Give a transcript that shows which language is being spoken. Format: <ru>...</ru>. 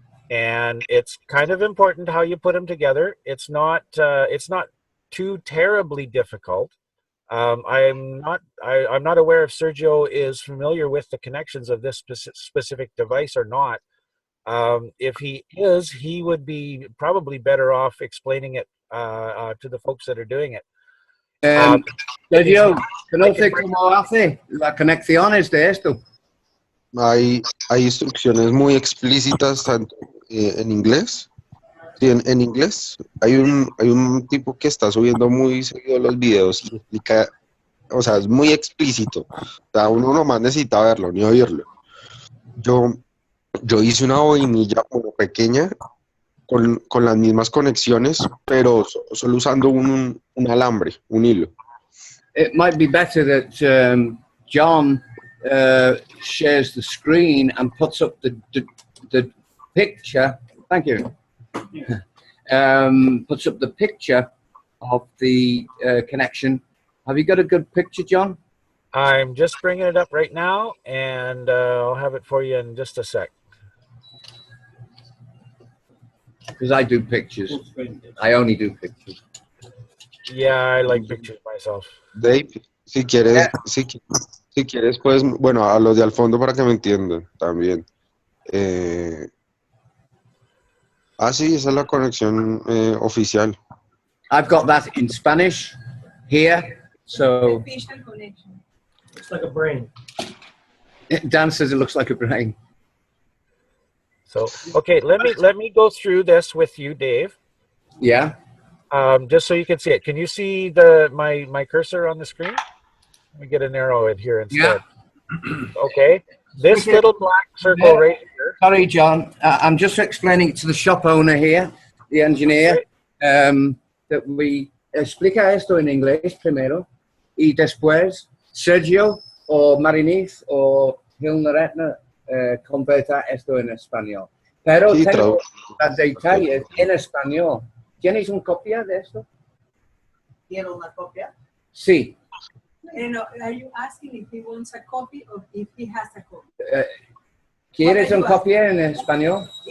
<en>And it's kind of important how you put them together. It's not too terribly difficult. I'm not aware if Sergio is familiar with the connections of this specific device or not. If he is, he would be probably better off explaining it to the folks that are doing it.</en> <es>Sergio, ¿conoce cómo hace las conexiones de esto? Hay instrucciones muy explícitas tanto en inglés. Sí, en inglés hay un tipo que está subiendo muy seguido los videos y explica, o sea, es muy explícito. O sea, uno nomás necesita verlo, ni oírlo. Yo hice una boinilla como pequeña con las mismas conexiones, pero solo usando un alambre, un hilo.</es> <en>It might be better that John shares the screen and puts up the picture. Thank you. Puts up the picture of the connection. Have you got a good picture, John? I'm just bringing it up right now, and I'll have it for you in just a sec. Because I do pictures. I only do pictures. Yeah, I like pictures myself.</en> <es>Dave, si quieres, si quieres, pues, bueno, a los de al fondo para que me entiendan también. Sí, esa es la conexión oficial.</es> <en>I've got that in Spanish here, so Looks like a brain. Dan says it looks like a brain. So, okay, let me go through this with you, Dave. Yeah. Just so you can see it. Can you see my cursor on the screen? Let me get an arrow in here instead. Yeah. Okay. This little black circle right here. Sorry, John. I'm just explaining to the shop owner here, the engineer, that we</en> <es>explica esto en inglés primero y después Sergio o Mariniz o Hilnaretna converta esto en español. Pero Sí, tengo los detalles en español. ¿Tienes una copia de esto? ¿Tiene una copia? Sí.</es> <en>No, are you asking if he wants a copy or if he has a copy?</en> <es>¿Quieres una copia en español?</es>